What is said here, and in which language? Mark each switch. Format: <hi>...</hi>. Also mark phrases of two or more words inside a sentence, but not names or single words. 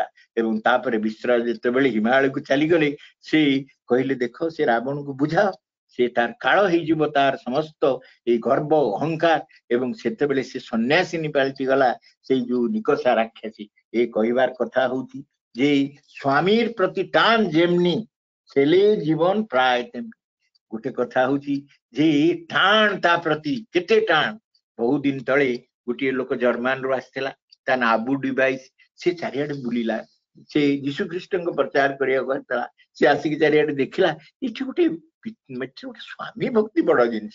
<or>ଏବଂ ତାପରେ ବିଶ୍ରାମ ଯେତେବେଳେ ହିମାଳୟକୁ ଚାଲିଗଲେ, ସେ କହିଲେ ଦେଖ ସେ ରାବଣକୁ ବୁଝାଅ, ସେ ତାର କାଳ ହେଇଯିବ ତାର ସମସ୍ତ ଏଇ ଗର୍ବ ଅହଙ୍କାର, ଏବଂ ସେତେବେଳେ ସେ ସନ୍ନ୍ୟାସିନୀ ପାଲଟି ଗଲା ସେଇ ଯୋଉ ନିକଷା ରାକ୍ଷସୀ। ଏ କହିବାର କଥା ହଉଛି ଯେ ସ୍ୱାମୀର ପ୍ରତି ଟାନ ଯେମନି</or> <bn>ছেলে জীবন প্রায় তেমনি।</bn> <or>ଗୋଟେ କଥା ହଉଛି ଯେ ଟାଣ ତା ପ୍ରତି କେତେ ଟାଣ। ବହୁତ ଦିନ ତଳେ ଗୋଟିଏ ଲୋକ ଜର୍ମାନରୁ ଆସିଥିଲା, ତା ନା ଆବୁ ଡିଭାଇସ, ସେ ଚାରିଆଡେ ବୁଲିଲା, ସେ ଯୀଶୁ ଖ୍ରୀଷ୍ଟଙ୍କ ପ୍ରଚାର କରିବାକୁ ଆସିଥିଲା। ସେ ଆସିକି ଚାରିଆଡେ ଦେଖିଲା ଏଠି ଗୋଟେ ସ୍ୱାମୀ ଭକ୍ତି ବଡ ଜିନିଷ।</or>